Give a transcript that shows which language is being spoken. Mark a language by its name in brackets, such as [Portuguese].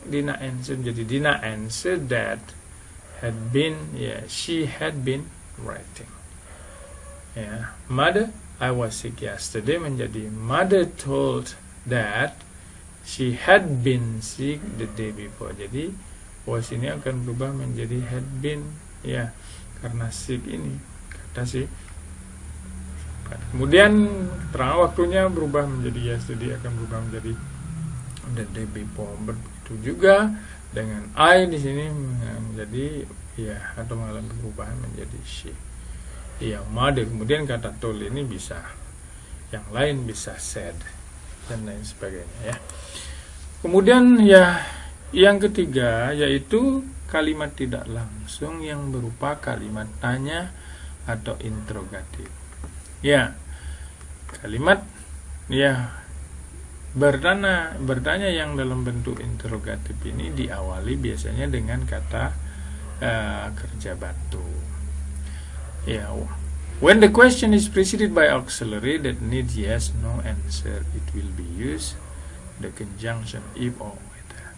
[English] Dina answer [Indonesian] jadi [English] Dina answer that had been ya, she had been writing. Ya, mother, I was sick yesterday [Indonesian] menjadi [English] mother told that she had been sick the day before. [Indonesian] Jadi was ini akan berubah menjadi had been ya, karena sick ini kata si. Kemudian keterangan waktunya berubah menjadi yesterday akan berubah menjadi [English] the day before. [Indonesian] Begitu juga dengan I di sini menjadi ya atau mengalami perubahan menjadi she. Ya, mother. Kemudian kata told ini bisa yang lain, bisa said dan lain sebagainya ya. Kemudian ya yang ketiga yaitu kalimat tidak langsung yang berupa kalimat tanya atau interrogatif. Ya, kalimat ya bertanya yang dalam bentuk interrogatif ini diawali biasanya dengan kata kerja bantu. [English] Ya, when the question is preceded by auxiliary that needs yes, no answer, it will be used the conjunction if or whether.